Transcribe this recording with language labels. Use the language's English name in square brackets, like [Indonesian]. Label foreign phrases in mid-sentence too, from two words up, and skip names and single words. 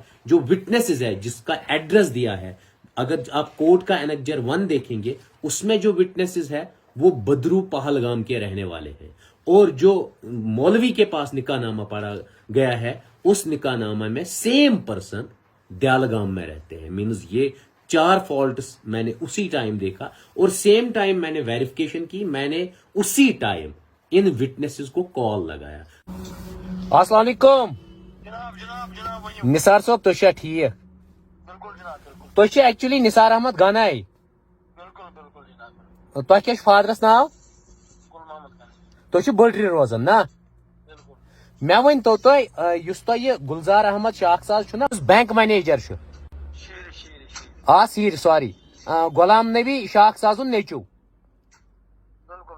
[Urdu] جو وٹنسز ہے جس کا ایڈریس دیا ہے. اگر آپ کورٹ کا انیکجر 1 دیکھیں گے اس میں جو وٹنسز ہے وہ بدرو پہلگام کے رہنے والے ہیں، اور جو مولوی کے پاس نکاح نامہ پڑھا گیا ہے اس نکاح نامہ میں [English] same person [Urdu] دیالگام میں رہتے ہیں. مینز یہ 4 فالٹس میں نے اسی ٹائم دیکھا اور [English] same time [Urdu] میں نے ویریفیکیشن کی. میں نے اسی ٹائم ان وٹنسز کو کال لگایا. [Arabic] السلام علیکم [Kashmiri] جناب نثار صاحب، تُہۍ چھا ٹھیک؟ بالکل جناب بالکل تُہۍ چھِ ایکچولی نثار احمد گنائی. بالکل جناب تۄہہِ کیٛاہ چھُ فادرس ناو؟ گل محمد خان تُہۍ چھِو بٔلٹرِ روزان نا؟ بالکل. مےٚ ؤنۍتو تُہۍ یُس تۄہہِ یہِ گُلزار احمد شاخ ساز چھُ نا یُس [English] bank manager [Kashmiri] چھُ شیٖر سوری غلام نبی شاخ سازُن نیٚچوٗ،